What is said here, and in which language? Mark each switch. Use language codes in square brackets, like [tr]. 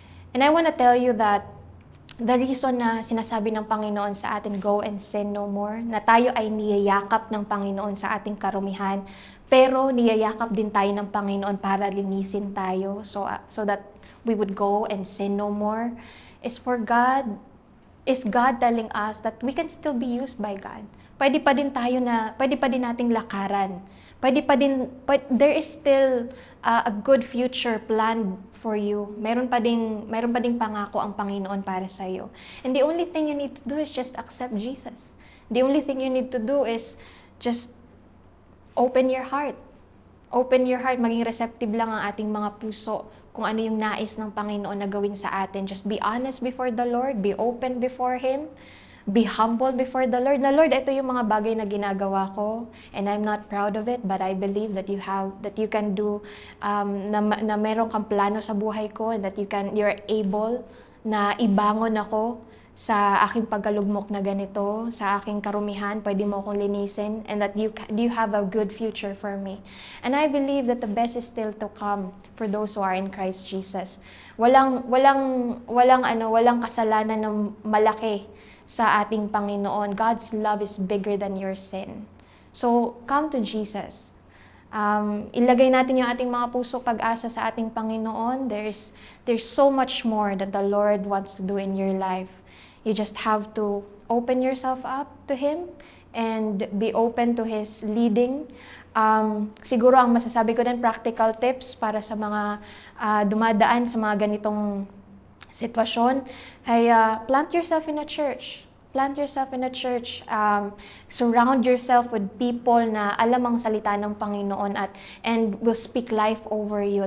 [en] And I want to tell you that the reason [tl] na sinasabi ng Panginoon sa atin, [en] go and sin no more, [tl] na tayo ay niyayakap ng Panginoon sa ating karumihan, pero niyayakap din tayo ng Panginoon para linisin tayo [en] so that we would go and sin no more, is God telling us that we can still be used by God. [tl] Pwede pa din nating lakaran. [en] There is still a good future planned for you. [tl] Meron pa ding pangako ang Panginoon para sa iyo. [en] And the only thing you need to do is just accept Jesus. The only thing you need to do is just open your heart. Open your heart, [tl] maging receptive lang ang ating mga puso kung ano yung nais ng Panginoon na gawin sa atin. [en] Just be honest before the Lord, be open before Him, be humble before the Lord. [tl] Na Lord, ito yung mga bagay na ginagawa ko [en] and I'm not proud of it, but I believe that you can do, [tl] na meron kang plano sa buhay ko [en] and that you're able [tl] na ibangon ako sa aking pagkalugmok na ganito, sa aking karumihan, pwede mo akong linisin, [en] and that you have a good future for me. And I believe that the best is still to come for those who are in Christ Jesus. [tl] Walang kasalanan ng malaki sa ating Panginoon. [en] God's love is bigger than your sin. So, come to Jesus. [tl] Ilagay natin yung ating mga puso pag-asa sa ating Panginoon. [en] There's so much more that the Lord wants to do in your life. You just have to open yourself up to Him and be open to His leading. [tl] Siguro ang masasabi ko din, practical tips para sa mga dumadaan sa mga ganitong sitwasyon ay [en] plant yourself in a church. Plant yourself in a church. Surround yourself with people [tl] na alam ang salita ng Panginoon [en] and will speak life over you.